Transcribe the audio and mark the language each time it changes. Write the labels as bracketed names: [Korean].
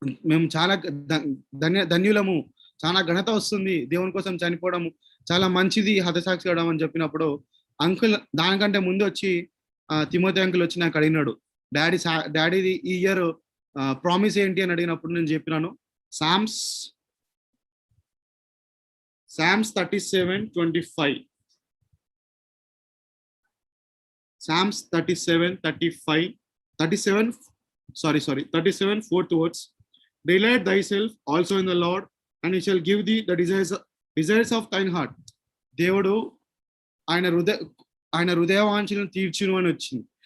[Telugu] మేము చాలా ధన్యులము, చాలా ఘనత వస్తుంది, దేవుని కోసం చనిపోవడం చాలా మంచిది హతసాక్షి అవడం అని చెప్పినప్పుడు అంకుల్ దానికంటే ముందు వచ్చి తిమోతి అంకుల్ వచ్చి నాకు అడిగినాడు, డాడీది ఈ ఇయర్ ప్రామిస్ ఏంటి అని అడిగినప్పుడు నేను చెప్పినాను psalms 37:25. [English] Psalms 37:4 towards, delight thyself also in the Lord, and he shall give thee the desires of thine heart. [Telugu] దేవుడు ఆయన హృదయవాంఛలను తీర్చును అని వచ్చింది.